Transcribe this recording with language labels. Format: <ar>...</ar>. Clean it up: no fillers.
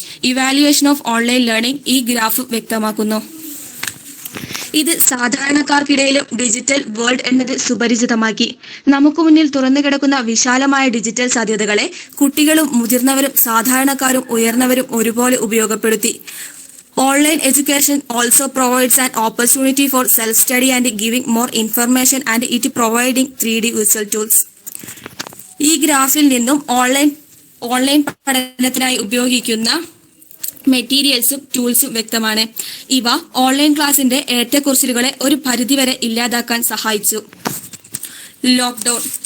<en>evaluation of online learning</en> <ml>ഈ graph വ്യക്തമാക്കുന്നു. ഇത് സാധാരണക്കാർക്കിടയിലും ഡിജിറ്റൽ വേൾഡ് എന്നത് സുപരിചിതമാക്കി. നമുക്ക് മുന്നിൽ തുറന്നു കിടക്കുന്ന വിശാലമായ ഡിജിറ്റൽ സാധ്യതകളെ കുട്ടികളും മുതിർന്നവരും സാധാരണക്കാരും ഉയർന്നവരും ഒരുപോലെ ഉപയോഗപ്പെടുത്തി.</ml> <en>Online education also provides an opportunity for self-study and giving more information and it providing 3D visual tools.</en> <ml>ഈ ഗ്രാഫിൽ നിന്നും ഓൺലൈൻ പഠനത്തിനായി ഉപയോഗിക്കുന്ന മെറ്റീരിയൽസും ടൂൾസും വ്യക്തമാണ്. ഇവ ഓൺലൈൻ ക്ലാസിന്റെ ഏറ്റക്കുറച്ചിലുകളെ ഒരു പരിധിവരെ ഇല്ലാതാക്കാൻ സഹായിച്ചു. ലോക്ക്ഡൌൺ.</ml>